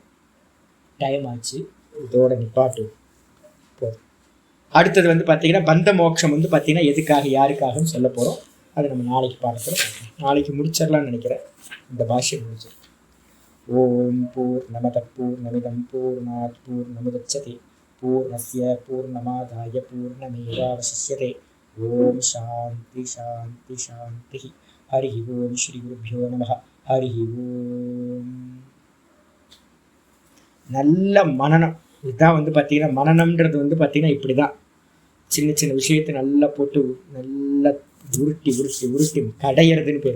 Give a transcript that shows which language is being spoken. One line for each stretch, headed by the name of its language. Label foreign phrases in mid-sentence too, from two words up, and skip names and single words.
Tamil: டைம் ஆச்சு, இதோட நிப்பாட்டு போதும். அடுத்தது பார்த்தீங்கன்னா பந்த மோட்சம் பார்த்தீங்கன்னா எதுக்காக யாருக்காகவும் சொல்ல போகிறோம். அதை நம்ம நாளைக்கு பார்க்குறோம். நாளைக்கு முடிச்சிடலாம்னு நினைக்கிறேன். இந்த பாஷ்யம் முடிச்சு.
Sanskrit: ओम् पूर्णमदः पूर्णमिदम् पूर्णात् पूर्णमुदच्यते पूर्णस्य पूर्णमादाय पूर्णमेवावशिष्यते. ओम् शान्ति शान्ति शान्ति. हरि ओम् श्री गुरुभ्यो नमः हरि ओम्.
Tamil: நல்ல மனனம் இதுதான் பார்த்தீங்கன்னா மனநம்ன்றது பார்த்தீங்கன்னா இப்படி தான். சின்ன சின்ன விஷயத்தை நல்லா போட்டு நல்லா உருட்டி உருட்டி உருட்டி கடையிறதுன்னு பேர்.